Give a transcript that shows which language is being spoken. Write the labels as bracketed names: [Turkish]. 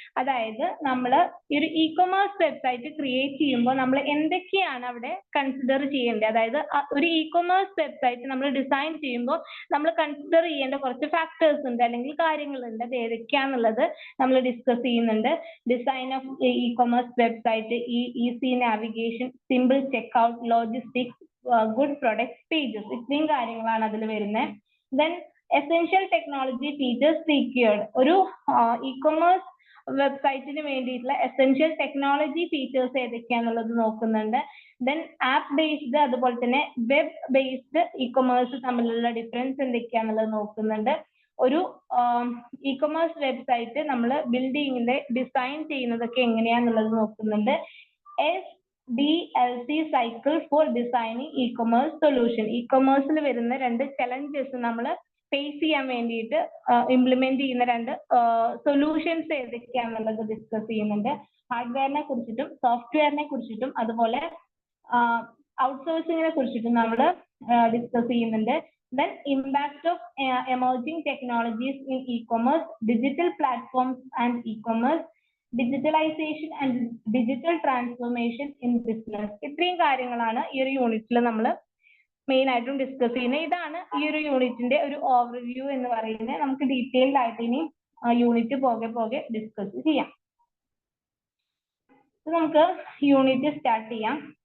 [Malayalam] അതായത് നമ്മൾ ഈ ഒരു ഇ-കൊമേഴ്സ് വെബ്സൈറ്റ് ക്രിയേറ്റ് ചെയ്യുമ്പോൾ നമ്മൾ എന്തൊക്കെയാണ് അവിടെ കൺസിഡർ ചെയ്യേണ്ടത്, അതായത് ഒരു ഇ-കൊമേഴ്സ് വെബ്സൈറ്റ് നമ്മൾ ഡിസൈൻ ചെയ്യുമ്പോൾ നമ്മൾ കൺസിഡർ ചെയ്യേണ്ട കുറച്ച് ഫാക്ടേഴ്സ് ഉണ്ട്, അല്ലെങ്കിൽ കാര്യങ്ങളുണ്ട്. അത് ഏതൊക്കെയാണെന്നുള്ളത് നമ്മൾ ഡിസ്കസ് ചെയ്യുന്നുണ്ട്. [English] design of e-commerce website, easy navigation, simple checkout, logistics, good product pages, [Malayalam] ഇത്രയും കാര്യങ്ങളാണ് അതിൽ വരുന്നത്. [English] Then essential technology features required. [Malayalam] ഒരു ഇ-കൊമേഴ്സ് വെബ്സൈറ്റിന് വേണ്ടിയിട്ടുള്ള എസെൻഷ്യൽ ടെക്നോളജി ഫീച്ചേഴ്സ് ഏതൊക്കെയാണെന്നുള്ളത് നോക്കുന്നുണ്ട്. ദെൻ ആപ്പ് ബേസ്ഡ് അതുപോലെ തന്നെ വെബ് ബേസ്ഡ് ഇ-കൊമേഴ്സ് തമ്മിലുള്ള ഡിഫറൻസ് എന്തൊക്കെയാണെന്നുള്ളത് നോക്കുന്നുണ്ട്. ഒരു ഇ-കൊമേഴ്സ് വെബ്സൈറ്റ് നമ്മൾ ബിൽഡിങ്ങിന്റെ ഡിസൈൻ ചെയ്യുന്നതൊക്കെ എങ്ങനെയാണെന്നുള്ളത് നോക്കുന്നുണ്ട്. [English] SDLC cycle for designing e-commerce solution. [Malayalam] ഇ-കൊമേഴ്സിൽ വരുന്ന 2 ചലഞ്ചസ് നമ്മൾ ഫേസ് ചെയ്യാൻ വേണ്ടിയിട്ട് ഇംപ്ലിമെന്റ് ചെയ്യുന്ന 2 സൊല്യൂഷൻസ് ഏതൊക്കെയാണെന്നുള്ളത് ഡിസ്കസ് ചെയ്യുന്നുണ്ട്. ഹാർഡ്വെയറിനെ കുറിച്ചിട്ടും സോഫ്റ്റ്വെയറിനെ കുറിച്ചിട്ടും അതുപോലെ ഔട്ട്സോഴ്സിങ്ങിനെ കുറിച്ചിട്ടും നമ്മൾ ഡിസ്കസ് ചെയ്യുന്നുണ്ട്. [English] Then impact of emerging technologies in e-commerce, digital platforms and e-commerce, digitalisation and digital transformation in business. [Malayalam] ഇത്രയും കാര്യങ്ങളാണ് ഈ ഒരു യൂണിറ്റിൽ നമ്മൾ മെയിൻ ആയിട്ടും ഡിസ്കസ് ചെയ്യുന്നത്. ഇതാണ് ഈ ഒരു യൂണിറ്റിന്റെ ഒരു ഓവർവ്യൂ എന്ന് പറയുന്നത്. നമുക്ക് ഡീറ്റെയിൽഡ് ആയിട്ട് ഇനി യൂണിറ്റ് പോകെ ഡിസ്കസ് ചെയ്യാം. നമുക്ക് യൂണിറ്റ് സ്റ്റാർട്ട് ചെയ്യാം.